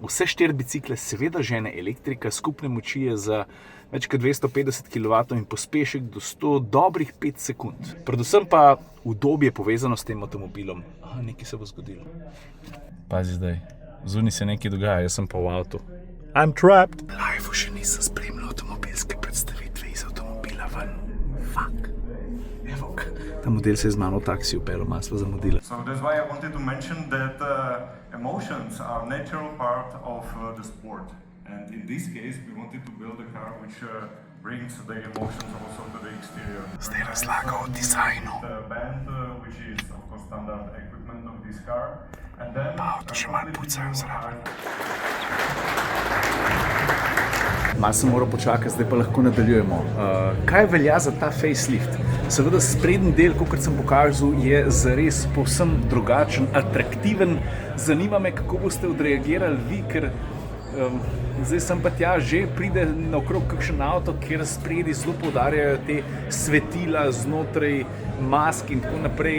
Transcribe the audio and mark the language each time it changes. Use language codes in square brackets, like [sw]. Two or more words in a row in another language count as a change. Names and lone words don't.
[sl] Vse 4 bicikle seveda žene elektrika, skupne moči je za več kot 250 kW in pospešek do 100 dobrih 5 sekund. Predvsem pa udobje povezano s tem avtomobilom. Aha, nekaj se bo zgodilo. Pazi zdaj, zunaj se nekaj dogaja, jaz sem pa v avtu. [en] I'm trapped. [sl] V live še nisem spremljal avtomobilske predstavitve iz avtomobila ven. [en] Fuck. [sl] Evo, ta model se je z mano v taksi upelo, malo sva zamudila. [en] So that's why I wanted to mention that emotions are natural part of the sport. And in this case, we wanted to build a car which brings the emotions also to the exterior. [sl] Zdaj razlaga o dizajnu. [en] The band, which is of course standard equipment of this car. And then [sl] to še malo pucajo zraven. Malo sem moral počakati, zdaj pa lahko nadaljujemo. Kaj velja za ta facelift? Seveda sprednji del, kot sem pokazal, je zares povsem drugačen, atraktiven. Zanima me, kako boste odreagirali vi, ker zdaj sem pa tja, že pride naokrog kakšen avto, kjer spredi zelo poudarjajo te svetila znotraj mask in tako naprej.